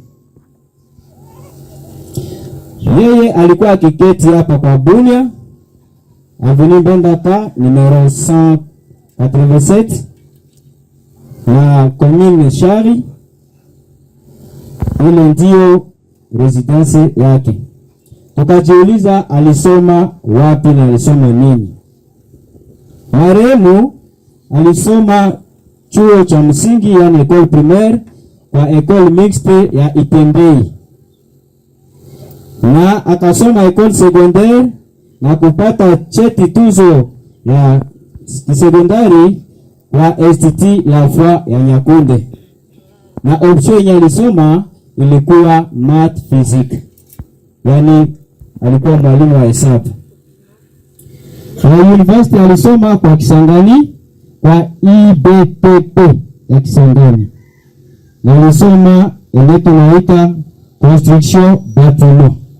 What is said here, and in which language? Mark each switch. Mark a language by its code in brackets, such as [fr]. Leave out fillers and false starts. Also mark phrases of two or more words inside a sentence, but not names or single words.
[sw] Yeye alikuwa akiketi hapa kwa Bunia, Avenue Bondaka numero 187 na commune Shari. Ile ndio residence yake. Tukajiuliza alisoma wapi na alisoma nini? Marehemu alisoma chuo cha msingi, yani [fr] école primaire, [sw] kwa [fr] école mixte [sw] ya Itembei, na akasoma [fr] école secondaire [sw] na kupata cheti tuzo ya sekondari kwa Institut La Foi ya Nyakunde, na option yenye alisoma ilikuwa [fr] math physique, [sw] yani alikuwa mwalimu wa hesabu. Na university alisoma kwa Kisangani, kwa IBPP ya Kisangani, na alisoma ile tunaita [fr] construction bâtiment.